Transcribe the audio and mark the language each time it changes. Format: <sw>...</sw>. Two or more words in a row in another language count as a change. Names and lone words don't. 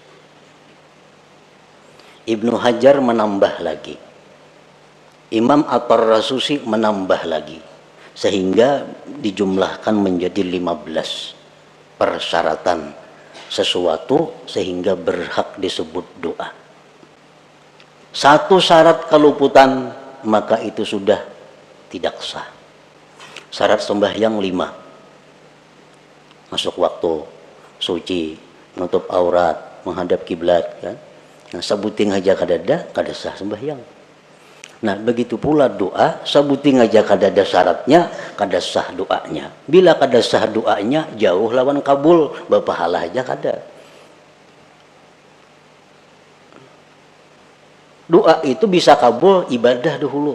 <id>Ibnu Hajar menambah lagi, Imam At-Tarrasusi menambah lagi, sehingga dijumlahkan menjadi 15 persyaratan sesuatu sehingga berhak disebut doa. Satu syarat keluputan maka itu sudah tidak sah. Syarat sembahyang 5. Masuk waktu, suci, menutup aurat, menghadap kiblat, kan?</id> <bjn>Nah, sabuting aja kada sah sembahyang. Nah, begitu pula doa, sabuting aja kada ada syaratnya, kada sah doanya. Bila kada sah doanya, jauh lawan kabul, berpahala aja kada.</bjn> <id>Doa itu bisa kabul, ibadah dahulu.</id>